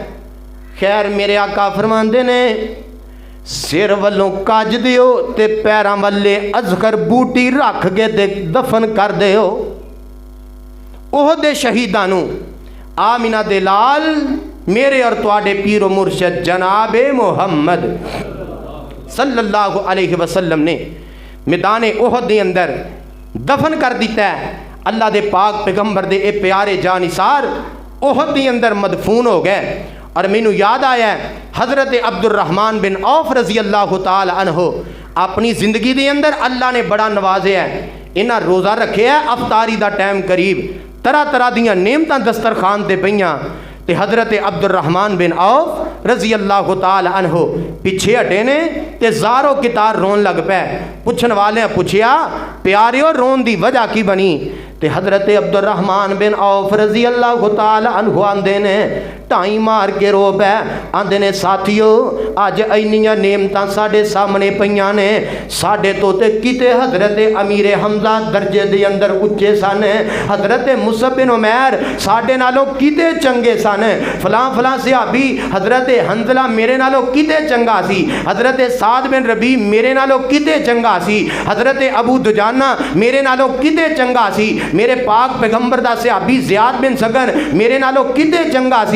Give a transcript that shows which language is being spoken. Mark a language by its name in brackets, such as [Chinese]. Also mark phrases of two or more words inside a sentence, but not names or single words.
[Punjabi] خیر میرے آقا فرماندے نے سر والوں کج دیو تے پیراں والے اجگر بوٹی رکھ کے تے دفن کر دیو. احد دے شہیداں نوں آمنہ دے لال میرے اور تہاڈے پیر و مرشد جنابِ محمد [Arabic] صلى الله عليه وسلم [Punjabi] نے میدان احد دے اندر دفن کر دتا ہے. اللہ دے پاک پیغمبر دے اے پیارے جانثار احد دے اندر مدفون ہو گئے. اور مینوں یاد آیا حضرت عبدالرحمٰن بن عوف [Arabic] رضي الله تعالى عنه [Punjabi] اپنی زندگی دے اندر اللہ نے بڑا نوازیا ہے. انہاں روزہ رکھے ہے، افطاری دا ٹائم قریب، طرح طرح دیاں نعمتاں دسترخوان تے پئیاں تے حضرت عبدالرحمٰن بن عوف [Arabic] رضي الله تعالى عنه [Punjabi] پچھے ہٹے نے تے زار و قطار رون لگ پئے. پچھن والے پچھیا پیاریو رون دی وجہ کی بنی? تے حضرت عبدالرحمٰن بن عوف [Arabic] رضي الله تعالى عنه [Punjabi] آکھدے نے دھاہیں مار کے رو پئے، آکھدے نے ساتھیو اج اینیاں نعمتاں ساڈے سامنے پئیاں نے، ساڈے توں تے کتے حضرت امیر حمزہ درجے دے اندر اچے سن، حضرت مصعب بن عمیر ساڈے نالوں کتے چنگے سن، فلاں فلاں صحابی حضرت حنظلہ میرے نالوں کتے چنگا سی، حضرت سعد بن ربیع میرے نالوں کتے چنگا سی، حضرت ابو دجانہ میرے نالوں کتے چنگا سی، میرے پاک پیغمبر دا صحابی زیاد بن سکن میرے نالوں کتے چنگا سی.